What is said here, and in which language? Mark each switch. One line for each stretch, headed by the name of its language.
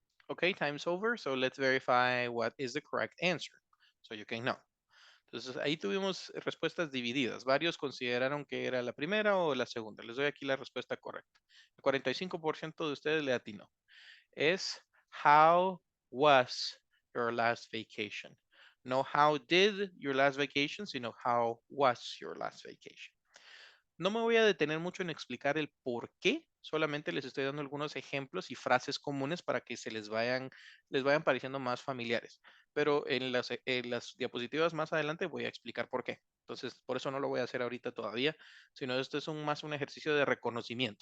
English: Okay, time's over, so let's verify what is the correct answer, so you can know.
Spanish: Entonces, ahí tuvimos respuestas divididas. Varios consideraron que era la primera o la segunda. Les doy aquí la respuesta correcta. El 45% de ustedes le atinó. Es
English: how was your last vacation?
Spanish: No
English: how did your last vacation,
Spanish: sino
English: how was your last vacation.
Spanish: No me voy a detener mucho en explicar el por qué, solamente les estoy dando algunos ejemplos y frases comunes para que les vayan pareciendo más familiares. Pero en las diapositivas más adelante voy a explicar por qué. Entonces, por eso no lo voy a hacer ahorita todavía, sino esto es más un ejercicio de reconocimiento.